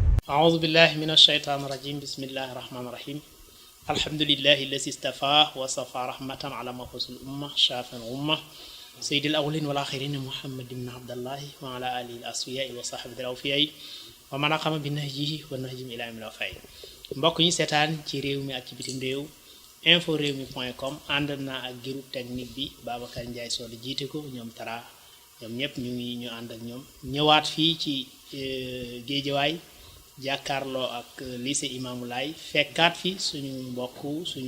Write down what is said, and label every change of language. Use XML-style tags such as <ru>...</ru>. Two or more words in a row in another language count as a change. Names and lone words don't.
<ar>أعوذ بالله من الشيطان الرجيم بسم الله الرحمن الرحيم الحمد لله الذي استفاه وصفى رحمة على مفوز الأمة شافع الأمة سيد الأولين والآخرين محمد بن عبد الله وعلى آله الأصفياء وصحبه الأوفياء ومن قام بنهجه والنهج إلى يوم الوفاء</ar> <wo>mbokk ñi seetaan ci réew mi ak ci bitim réew info rewmi.com ànd na ak</wo> <fr>groupe technique</fr> <wo>bi Babacar Ndiaye Soda jiite ko ñoom Tara ñoom ñëpp ñu ànd ak ñoom ñëwaat fii ci Géejawaay jàkkaarloo ak lycée Imamou Laye fekkaat fi suñu mbokk suñu</wo>